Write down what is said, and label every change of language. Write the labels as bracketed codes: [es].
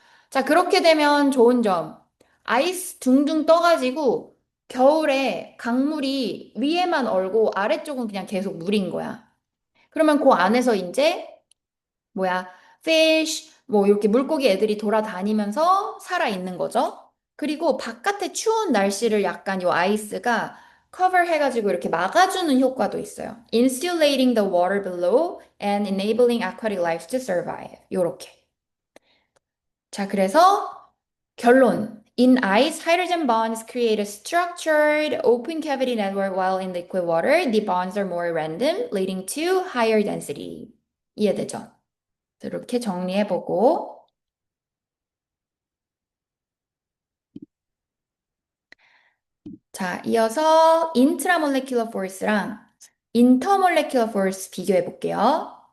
[ko] 자, 그렇게 되면 좋은 점. 아이스 둥둥 떠가지고 겨울에 강물이 위에만 얼고 아래쪽은 그냥 계속 물인 거야. 그러면 그 안에서 이제 뭐야, fish, 뭐 이렇게 물고기 애들이 돌아다니면서 살아 있는 거죠. 그리고 바깥의 추운 날씨를 약간 요 아이스가 커버 해가지고 이렇게 막아주는 효과도 있어요. [en] Insulating the water below and enabling aquatic life to survive. [ko] 요렇게. 자, 그래서 결론. [en] In ice, hydrogen bonds create a structured open cavity network while in liquid water, the bonds are more random, leading to higher density. [ko] 이해되죠? 이렇게 정리해보고, 자, 이어서 intramolecular force랑 intermolecular force 비교해볼게요.